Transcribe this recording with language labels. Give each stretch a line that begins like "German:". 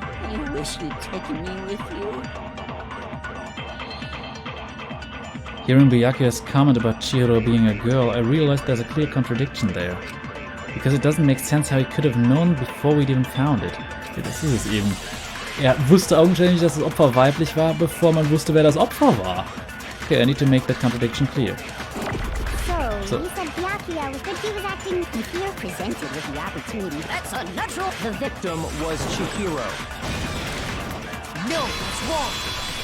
English: you wish you'd taken me with you. Hearing Byakuya's comment about Chihiro being a girl, I realized there's a clear contradiction there. Because it doesn't make sense how he could have known before we'd even found it.
German: Ja, das ist es eben. Er wusste augenscheinlich, dass das Opfer weiblich war, bevor man wusste, wer das Opfer war.
English: Okay, I need to make that contradiction clear. So, you said Byakuya was that he was acting... If you're presented with the opportunity, that's unnatural. The victim was Chihiro. No, that's wrong.